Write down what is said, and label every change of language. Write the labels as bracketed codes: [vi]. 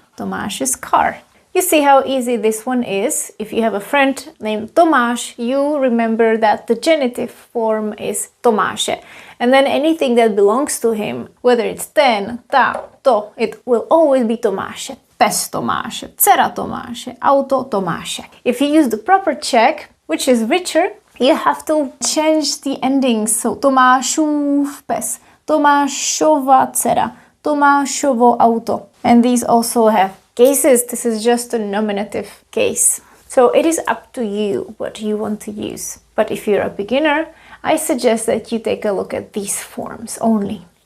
[en] Tomáš's car. You see how easy this one is. If you have a friend named Tomáš, you remember that the genitive form is Tomáše. And then anything that belongs to him, whether it's ten, ta, to, it will always be Tomáše. [cs] Pes Tomáše, dcera Tomáše, auto Tomáše. [en] If you use the proper Czech, which is richer, you have to change the endings. [cs] So Tomášův pes, Tomášova dcera, Tomášovo auto. [en] And these also have cases. This is just a nominative case. So it is up to you what you want to use. But if you're a beginner, I suggest that you take a look at these forms only.